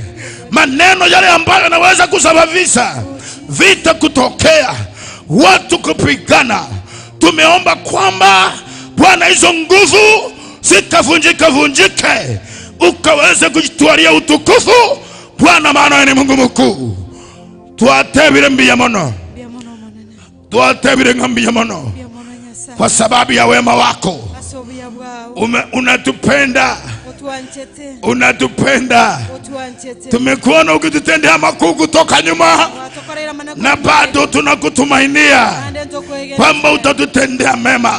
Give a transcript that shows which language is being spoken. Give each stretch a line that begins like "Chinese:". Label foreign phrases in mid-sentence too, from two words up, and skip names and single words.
Swahili: Maneno yale ambayo yanaweza kusababisha vita kutokea, watu kupigana, tumeomba kwamba Bwana hizo nguvu zikavunjike, ukaweze kujitwalia utukufu Bwana, maana wewe ni Mungu mkuu.
Gusii: Tuatebire mbia mono, tuatebire ngambia mono,
Swahili: kwa sababu ya wema wako. Unatupenda, unatupenda. Tumekuona ukitutendea makuu kutoka nyuma, na bado tunakutumainia kwamba utatutendea mema.